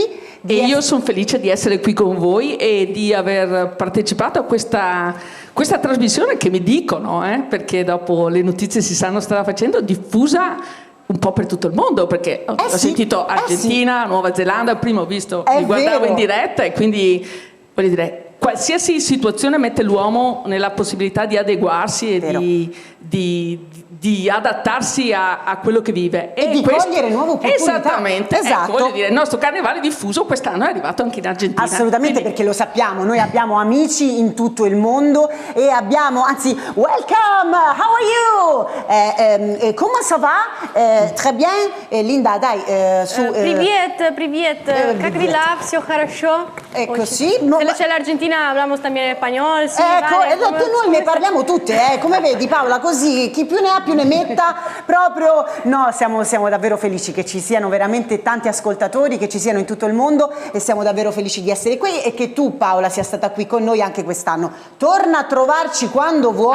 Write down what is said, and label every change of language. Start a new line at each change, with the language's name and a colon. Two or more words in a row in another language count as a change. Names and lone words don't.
Italian: Io sono felice di essere qui con voi e di aver partecipato a questa trasmissione che mi dicono, perché dopo le notizie si stanno strada facendo, diffusa un po' per tutto il mondo, perché ho sentito Argentina, Nuova Zelanda, prima ho visto, li guardavo in diretta, e quindi voglio dire, qualsiasi situazione mette l'uomo nella possibilità di adeguarsi e di adattarsi a quello che vive e di cogliere nuove opportunità. Esattamente, ecco, voglio dire, il nostro carnevale diffuso quest'anno è arrivato anche in Argentina. Assolutamente, perché lo sappiamo, noi abbiamo amici in tutto il mondo e abbiamo, anzi,
English: welcome, how are you?
French: Comment ça va? Très bien,
Italian: Linda, dai, su.
Russian: Привет, как дела? Всё хорошо?
Italian: Ecco, sì. Se c'è l'Argentina,
Spanish: hablamos también español.
Italian: Sì, ecco, vale, noi ne parliamo tutte, come vedi Paola, così chi più ne ha più ne metta, proprio. No, siamo davvero felici che ci siano veramente tanti ascoltatori, che ci siano in tutto il mondo, e siamo davvero felici di essere qui, e che tu, Paola, sia stata qui con noi anche quest'anno. Torna a trovarci quando vuoi.